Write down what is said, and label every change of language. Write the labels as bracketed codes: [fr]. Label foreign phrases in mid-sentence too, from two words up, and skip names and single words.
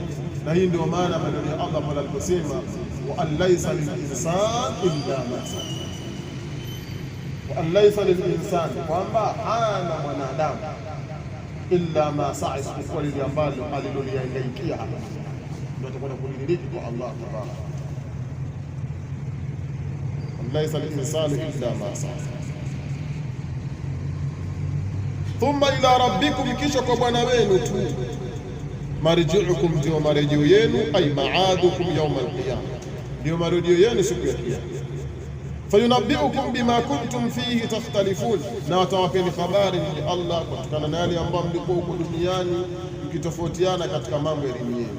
[sw] Na hii ndio maana maneno ya Allah pale aliposema [ar] وأن ليس للإنسان إلا ما سعى, وأن ليس للإنسان, [sw] kwamba hana mwanadamu [ar] إلا ما سعى, [sw] isipokuwa lile ambalo aliloliangaikia hapa, ndio atakwenda kulidiriki kwa Allah tabaraka. [ar] أن ليس للإنسان إلا ما سعى. ثم إلى ربكم, [sw] kisha kwa Bwana wenu tu, marji'ukum, ndio marejeo yenu, [ar] أي معادكم يوم القيامة, [sw] ndio marejeo yenu siku ya Kiyama. [ar] فينبئكم بما كنتم فيه تختلفون, [sw] na watawapeni habari ni Allah kutokana na yale ambayo mlikuwa huko duniani mkitofautiana katika mambo ya dini yenu.